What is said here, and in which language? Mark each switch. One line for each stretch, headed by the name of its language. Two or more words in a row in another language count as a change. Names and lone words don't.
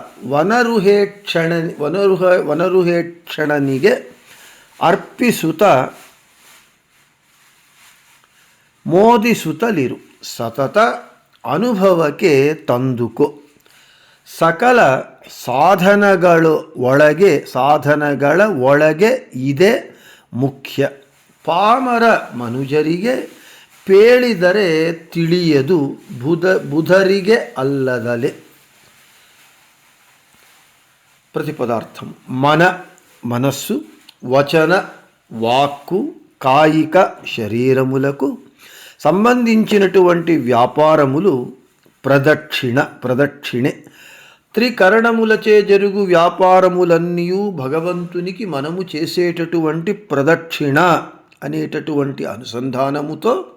Kannada: ವನರುಹೇಕ್ಷಣನಿಗೆ ಅರ್ಪಿಸುತ್ತ ಮೋದಿಸುತ್ತಲಿರು ಸತತ ಅನುಭವಕ್ಕೆ ತಂದುಕೋ ಸಕಲ ಸಾಧನಗಳ ಒಳಗೆ ಇದೆ ಮುಖ್ಯ ಪಾಮರ ಮನುಜರಿಗೆ ಪೇಳಿದರೆ ತಿಳಿಯದು ಬುಧರಿಗೆ ಅಲ್ಲದಲೆ.
Telugu: ప్రతిపదార్థం మన మనస్సు, వచన, వాక్కు, కాయిక శరీరములకు సంబంధించినటువంటి వ్యాపారములు ప్రదక్షిణే త్రికరణములచే జరుగు వ్యాపారములన్నీయు భగవంతునికి మనము చేసేటటువంటి ప్రదక్షిణ అనేటటువంటి అనుసంధానముతో